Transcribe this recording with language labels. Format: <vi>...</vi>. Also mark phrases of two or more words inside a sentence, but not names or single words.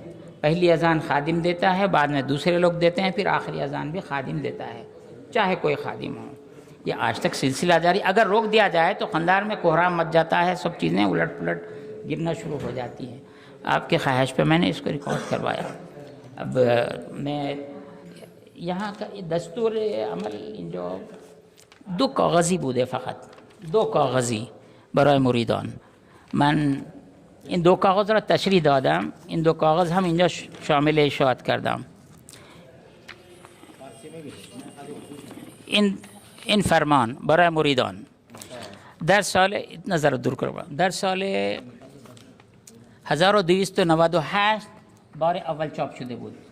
<ur>پہلی اذان خادم دیتا ہے، بعد میں دوسرے لوگ دیتے ہیں، پھر آخری اذان بھی خادم دیتا ہے، چاہے کوئی خادم ہو۔ یہ آج تک سلسلہ جاری، اگر روک دیا جائے تو خاندان میں کوہرام مچ جاتا ہے، سب چیزیں الٹ پلٹ گرنا شروع ہو جاتی ہیں۔ آپ کے خواہش پہ میں نے اس کو ریکارڈ کروایا۔ اب میں یہاں کا دستور عمل جو</ur> <fa>دو کاغذی بوده فقط، دو کاغذی برای مریدان. من این دو کاغذ را تشریح دادم، این دو کاغذ هم اینجا شامل اشاعت کردم. این فرمان برای مریدان در سال نظر دور کردم، در سال 1298 بار اول چاپ شده بود.</fa>